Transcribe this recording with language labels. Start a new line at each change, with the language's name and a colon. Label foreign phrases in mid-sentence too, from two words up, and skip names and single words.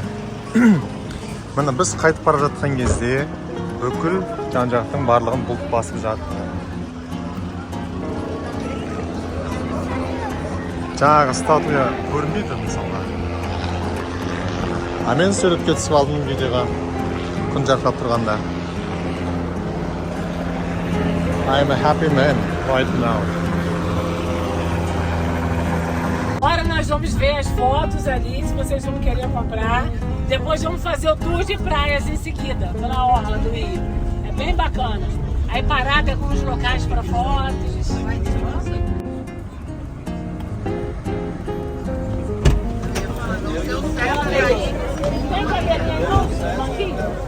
Kazakh: Міне біз қайтып бара жатқан кезде бүкіл жан-жақтың барлығын бұлт басып жатты. Жаңағы статуя көрінбейді мысалға. Мен суретке түсіп алдым видеоға күн жарқырап тұрғанда.
English: I'm a happy man right now.
Portuguese: Agora nós vamos ver as fotos ali, se vocês vão querer comprar. Depois vamos fazer o tour de praias em seguida, pela orla do Rio. É bem bacana. Aí parada com os locais para fotos. Tem cadeirinha não? Banquinho?